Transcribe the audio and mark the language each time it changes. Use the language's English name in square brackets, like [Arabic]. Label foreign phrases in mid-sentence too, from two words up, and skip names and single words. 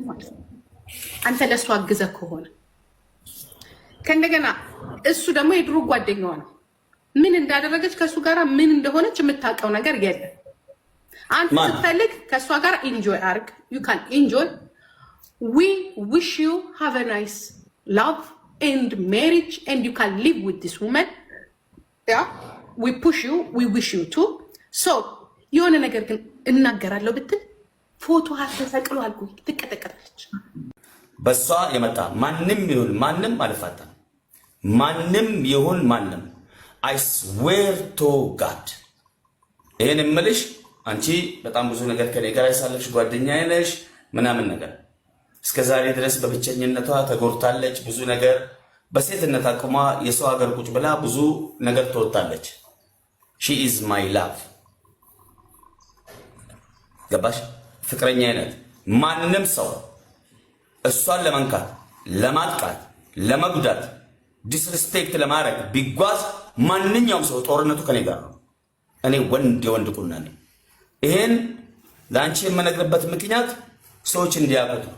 [Amharic] ማለት ነው። አንተ ለእሱ አግዘህ ከሆነ ከእንደገና እሱ ደግሞ የድሮ ጓደኛዋ ነው። ምን እንዳደረገች ከእሱ ጋር ምን እንደሆነች የምታውቀው ነገር የለም። አንተ ስትፈልግ ከእሷ ጋር ኢንጆይ አርግ። [English] you can enjoy። we wish you have a nice love and marriage and you can live with this woman [Amharic] ያ [English] we push you, we wish you too. [Amharic] So, የሆነ ነገር ግን እናገራለሁ ብትል ፎቶ አትሰቅሉ አልኩ ትቀጠቀጣለች። በሷ የመጣ ማንም ይሁን ማንም አልፋታም። ማንም ይሁን ማንም [English] I swear to God [Amharic] ይሄን እምልሽ አንቺ በጣም ብዙ ነገር ከኔ ጋር ያሳለፍሽ ጓደኛዬ ነሽ ምናምን ነገር እስከዛሬ ድረስ በብቸኝነቷ ተጎድታለች። ብዙ ነገር በሴትነት አቅሟ የሰው ሀገር ቁጭ ብላ ብዙ ነገር ተወጣለች። [English] she is my love [Amharic] ገባሽ? ፍቅረኛ አይነት ማንም ሰው እሷን ለመንካት፣ ለማጥቃት፣ ለመጉዳት፣ ዲስሪስፔክት ለማድረግ ቢጓዝ ማንኛውም ሰው ጦርነቱ ከኔ ጋር ነው። እኔ ወንድ የወንድ ቁና ነኝ። ይሄን ለአንቺ የምነግርበት ምክንያት ሰዎች እንዲያውቁት ነው።